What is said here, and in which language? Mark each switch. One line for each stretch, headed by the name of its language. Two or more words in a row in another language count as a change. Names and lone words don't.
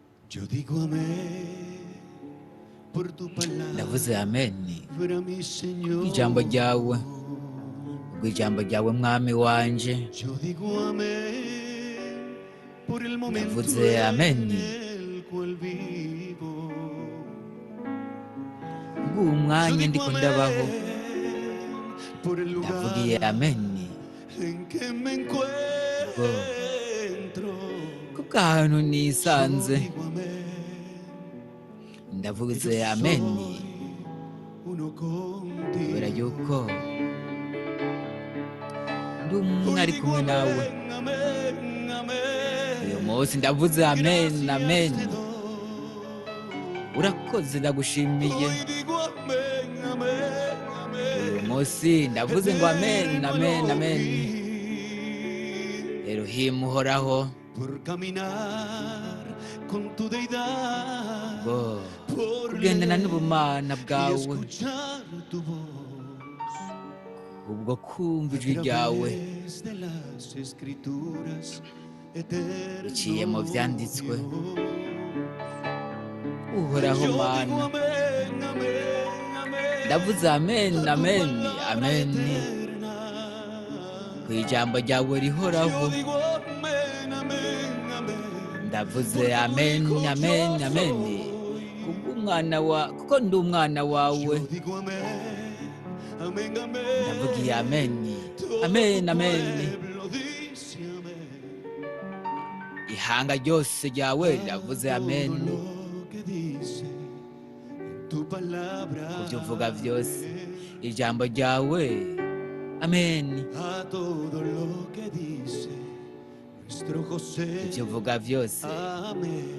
Spanish: Yo digo amén por tu palabra,
Rundi: ndavuze ameni
Spanish: mi Señor.
Rundi: ijambo ryawe ijambo ryawe mwami wanje.
Spanish: Yo digo amén por el momento
Rundi: Ndavuze ameni
Spanish: en el cual vivo.
Rundi: bw'uwo mwanya ndiko ndabaho.
Spanish: Por el lugar
Rundi: Ndavugiye ameni
Spanish: en que me encuentro.
Rundi: kuko ahantu nisanze.
Spanish: Yo digo amén.
Rundi: Ndavuze ameni
Spanish: Uno contigo.
Rundi: kubera yuko ndi umwe ari kumwe nawe. Uyu munsi ndavuze amen amen. Urakoze, ndagushimiye. Uyu munsi ndavuze ngo amen amen amen. Elohim uhoraho,
Spanish: Por caminar con tu deidad,
Rundi: ngo
Spanish: por
Rundi: kugendana
Spanish: leer
Rundi: n'ubumana
Spanish: y
Rundi: bwawe,
Spanish: escuchar tu voz,
Rundi: ubwo kumva
Spanish: a
Rundi: ijwi ryawe
Spanish: través de las escrituras, eterno
Rundi: biciye mu vyanditswe.
Spanish: Dios.
Rundi: Uhoraho
Spanish: Yo digo
Rundi: mana,
Spanish: amén, amén, amén,
Rundi: ndavuze amen
Spanish: a tu
Rundi: amen
Spanish: palabra
Rundi: amen.
Spanish: eterna.
Rundi: Ku ijambo ryawe
Spanish: Yo
Rundi: rihoraho
Spanish: digo amén, amén, amén,
Rundi: ndavuze
Spanish: porque tu
Rundi: amen
Spanish: hijo
Rundi: amen
Spanish: yo
Rundi: amen.
Spanish: soy.
Rundi: Kuko ndi umwana wawe.
Spanish: Yo digo amén, amén, amén.
Rundi: Ndavugiye amen
Spanish: Todo
Rundi: amen amen.
Spanish: pueblo dice amén.
Rundi: Ihanga ryose ryawe riravuze amen.
Spanish: Todo lo que dice tu palabra.
Rundi: Ku byo uvuga byose ijambo ryawe amen.
Spanish: A todo lo que dice nuestro José.
Rundi: Ibyo uvuga byose
Spanish: Amén.